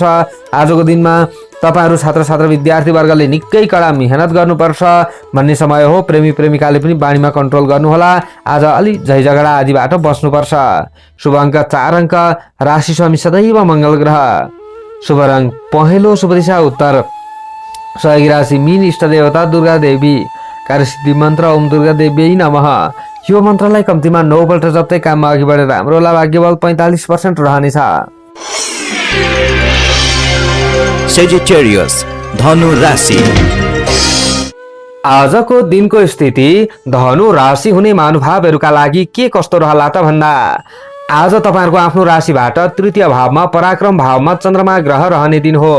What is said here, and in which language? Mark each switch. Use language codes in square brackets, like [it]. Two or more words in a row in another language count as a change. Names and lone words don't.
[ne] आजको दिनमा तपाईहरु छात्र छात्र विद्यार्थी वर्गले निकै कडा मेहनत गर्नुपर्छ भन्ने समय हो। प्रेमी प्रेमिकाले पनि बाणीमा कन्ट्रोल गर्नुहोला। आज अलि झै झगडा आदिबाट बस्नुपर्छ। शुभ अङ्क 4 अङ्क, राशि स्वामी सदैव मङ्गल ग्रह। शुभ रङ पहेँलो, शुभ दिशा उत्तर। सहयोगी राशि मीन, इष्ट देवता दुर्गा देवी। कार्यसिद्धि मन्त्र [sa] ओम दुर्गा देवी नमः। [ne] यो मन्त्रलाई कम्तीमा 9 पल्ट जप्दै काममा अघि बढेर हाम्रो लाभाग्य बल 45% रहनेछ। सेजिटेरियस धनु राशि। आजको दिनको स्थिति धनु राशि हुने महानुभावहरूका लागि के कस्तो रहला त भन्दा आज तपाईहरुको आफ्नो राशिबाट तृतीय भावमा पराक्रम भावमा चन्द्रमा ग्रह रहने दिन हो।